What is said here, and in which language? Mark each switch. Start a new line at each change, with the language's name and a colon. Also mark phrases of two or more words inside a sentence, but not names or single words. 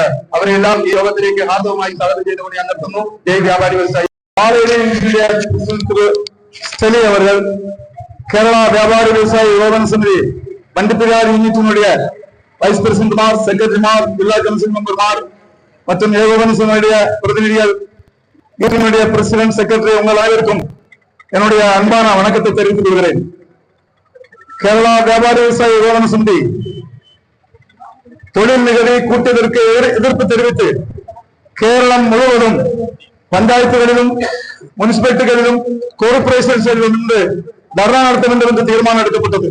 Malayalam: അവരെല്ലാം ഈ യോഗത്തിലേക്ക് ഹാർദവമായി സ്വാഗതം ചെയ്തുകൊണ്ട് ഞാൻ നിർത്തുന്നു. ജയ് വ്യാപാരി വ്യവസായി. കേരള വ്യാപാരി വ്യവസായി ഏകോപന സമിതി പണ്ഡിതരാർ യൂണിറ്റിനുடைய വൈസ് പ്രസിഡന്റുമാർ, സെക്രട്ടറിമാർ, ജില്ലാ കൗൺസിൽ മെമ്പർമാർ
Tamil: மற்றும் ஏகோபன சபையுடைய பிரதிநிதிகள், யூனியனுடைய பிரசிடென்ட், செக்ரட்டரி உங்கள் அனைவருக்கும் என்னுடைய அன்பான வணக்கத்தை தெரிவித்துக் கொள்கிறேன். கேரளா வியாபாரி விவசாய ஏகோபன சமிதி தொழில் நிகழ்வை கூட்டியதற்கு எதிர்ப்பு தெரிவித்து கேரளம் முழுவதும் பஞ்சாயத்துகளிலும் முனிசிபாலிட்டிகளிலும் கோர்பரேஷன்களிலும் இருந்து தர்ணா நடத்த வேண்டும் என்று தீர்மானம் எடுக்கப்பட்டது.